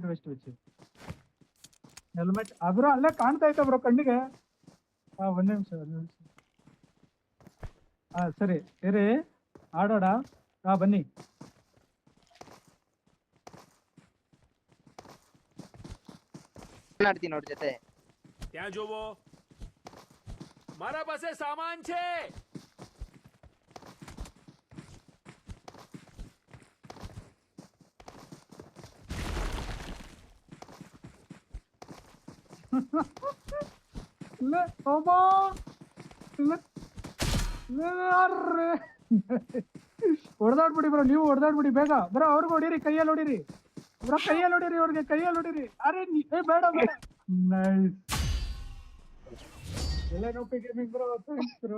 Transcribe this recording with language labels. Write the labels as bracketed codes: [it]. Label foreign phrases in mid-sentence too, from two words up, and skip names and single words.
[en] helmet bro [kn] ಅಲ್ಲೇ ಕಾಣ್ತಾ ಐತೆ ಬ್ರೋ ಕಣ್ಣಿಗೆ. ಒಂದ್ ನಿಮಿಷ. ಸರಿ ಇರಿ ಆಡೋಣ. ಬನ್ನಿ. ಆಡ್ತೀನಿ ಅವ್ರ ಜೊತೆ. [gu] મારા પાસે સામાન છે. [kn] ले ओबा ಹೊಡೆದಾಡ್ಬಿಡಿ ಬ್ರೋ. ನೀವು ಹೊಡೆದಾಡ್ಬಿಡಿ ಬೇಗ ಬ್ರೋ. ಅವ್ರಿಗೆ ಹೊಡೀರಿ. ಕೈಯಲ್ಲಿ ಹೊಡೀರಿ ಬ್ರೋ. ಅವ್ರಿಗೆ ಕೈಯಲ್ಲಿ ಹೊಡೀರಿ. ಅರೆ ಬೇಡ ನೈಸ್. ಎಲ್ಲ ನೋಪಿ ಗೇಮಿಂಗ್ ಬ್ರೋ. [en] thanks bro.